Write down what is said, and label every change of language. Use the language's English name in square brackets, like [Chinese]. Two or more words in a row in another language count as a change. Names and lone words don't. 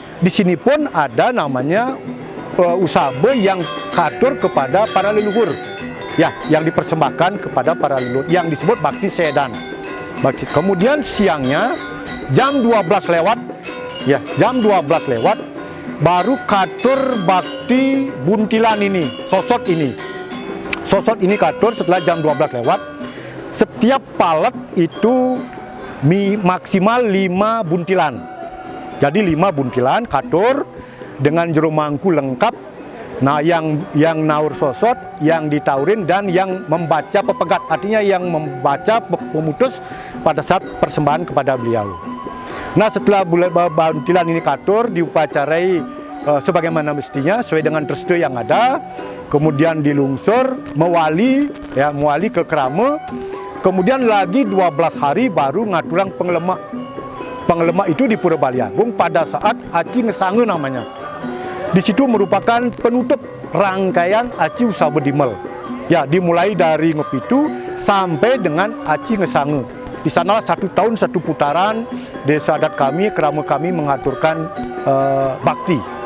[Indonesian] Di sini pun ada namanya usabe yang katur kepada para leluhur, ya, yang dipersembahkan kepada para leluhur, yang disebut bakti sedan. Kemudian siangnya jam 12 lewat, ya, jam 12 lewat, baru katur bakti buntilan ini, sosok ini katur setelah jam 12 lewat. Setiap palet itu maksimal 5 buntilan. Jadi 5 buntilan katur dengan jero mangku lengkap. Nah, yang naur sosot, yang ditaurin dan yang membaca pepegat, artinya yang membaca pemutus pada saat persembahan kepada beliau. Nah, setelah buntilan ini katur diupacarai sebagaimana mestinya sesuai dengan restu yang ada, kemudian dilungsur mewali ke krama. Kemudian lagi 12 hari baru ngaturang penglemak. Penglemak itu di Pura Bali Agung pada saat aci ngesange namanya. Di situ merupakan penutup rangkaian aci usah bedimel. Ya, dimulai dari ngepitu sampai dengan aci ngesange. Di sana 1 tahun 1 putaran desa adat kami, kerama kami mengaturkan bakti.